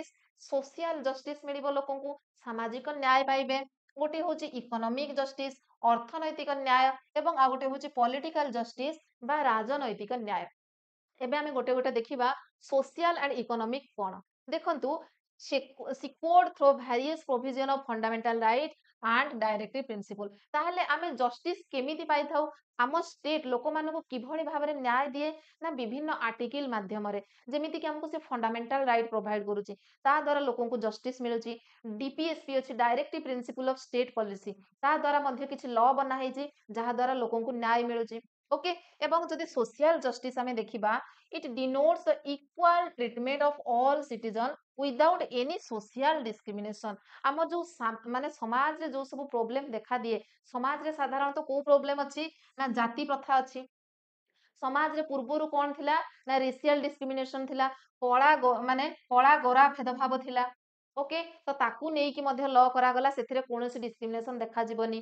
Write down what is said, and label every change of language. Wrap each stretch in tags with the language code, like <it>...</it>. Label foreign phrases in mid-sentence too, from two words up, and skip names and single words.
<en>social justice</en> <or>ମିଳିବ ଲୋକଙ୍କୁ, ସାମାଜିକ ନ୍ୟାୟ ପାଇବେ। ଗୋଟିଏ ହଉଛି</or> <en>economic justice,</en> <or>ଅର୍ଥନୈତିକ ନ୍ୟାୟ, ଏବଂ ଆଉ ଗୋଟେ ହଉଛି</or> <en>political justice</en> <or>ବା ରାଜନୈତିକ ନ୍ୟାୟ। ଏବେ ଆମେ ଗୋଟେ ଗୋଟେ ଦେଖିବା</or> <en>social and economic</en> <or>କଣ। ଦେଖନ୍ତୁ,</or> <en>secured through various provision of fundamental right and directive principle।</en> <or>ତାହେଲେ ଆମେ ଜଷ୍ଟିସ କେମିତି ପାଇଥାଉ? ଆମ ଷ୍ଟେଟ ଲୋକମାନଙ୍କୁ କିଭଳି ଭାବରେ ନ୍ୟାୟ ଦିଏ ନା ବିଭିନ୍ନ ଆର୍ଟିକିଲ ମାଧ୍ୟମରେ, ଯେମିତି କି ଆମକୁ ସେ</or> <en>fundamental right provide</en> <or>କରୁଛି, ତା ଦ୍ୱାରା ଲୋକଙ୍କୁ ଜଷ୍ଟିସ ମିଳୁଛି। ଡିପିଏସପି ଅଛି,</or> <en>directive principle of state policy,</en> <or>ତା ଦ୍ୱାରା ମଧ୍ୟ କିଛି ଲ ବନା ହେଇଛି ଯାହା ଦ୍ୱାରା ଲୋକଙ୍କୁ ନ୍ୟାୟ ମିଳୁଛି। ଓକେ, ଏବଂ ଯଦି</or> <en>social justice</en> <or>ଆମେ ଦେଖିବା,</or> <en>it denotes the equal treatment of all citizens without any social discrimination।</en> <or>ଆମ ଯୋଉ ମାନେ ସମାଜରେ ଯୋଉ ସବୁ ପ୍ରୋବ୍ଲେମ ଦେଖା ଦିଏ, ସମାଜରେ ସାଧାରଣତଃ କୋଉ ପ୍ରୋବ୍ଲେମ ଅଛି ନା ଜାତି ପ୍ରଥା ଅଛି। ସମାଜରେ ପୂର୍ବରୁ କଣ ଥିଲା ନା</or> <en>racial discrimination</en> <or>ଥିଲା, ମାନେ କଳା ଗୋରା ଭେଦଭାବ ଥିଲା। ଓକେ, ତ ତାକୁ ନେଇକି ମଧ୍ୟ ଲ କରାଗଲା, ସେଥିରେ କୌଣସି ଡିସ୍କ୍ରିମିନେସନ ଦେଖାଯିବନି।</or>